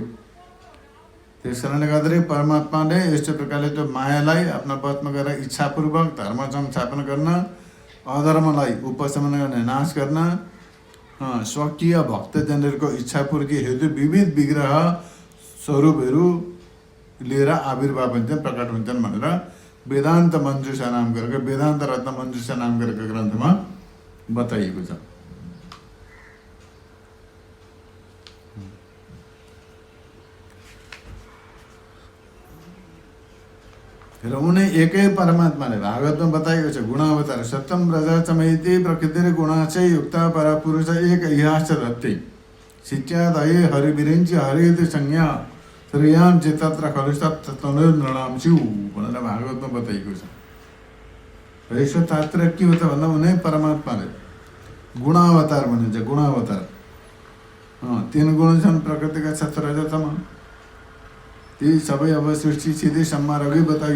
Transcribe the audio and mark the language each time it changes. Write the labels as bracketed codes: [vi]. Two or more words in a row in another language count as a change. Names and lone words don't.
[ne] त्यस कारणले गर्दाखेरि परमात्माले यस्तो प्रकारले त्यो मायालाई आफ्ना वशमा गरेर इच्छापूर्वक धर्म संस्थापन गर्न, अधर्मलाई उपशमन गर्ने, नाश गर्न, स्वकीय भक्तजनहरूको इच्छापूर्ति हेतु विविध विग्रह स्वरूपहरू लिएर आविर्भाव हुन्छन्, प्रकट हुन्छन् भनेर वेदान्त मञ्जुषा नाम गरेको, वेदान्त रत्न मञ्जुषा नाम गरेको ग्रन्थमा बताइएको छ। र उनी एकै परमात्माले भागवतमा बताएको छ [sa] गुणावतार सत्यम रजतमेति प्रकृति गुणाचै युक्ता परपुरुष एक इहाच रत्ते शित्यादये हरिविरिञ्च हरिति संज्ञा श्रेयाम चित्तत्र खलु तनुर्नृणाम छु [ne] भनेर भागवतमा बताइएको छ। यसो तात्पर्य के हो त भन्दा उनी परमात्माले गुणावतार भनिन्छ। गुणावतार 3 गुण छन् प्रकृतिका सत्य रजतमा। ती सबै अब सृष्टि सीधै सम्मार अघि बताइयो।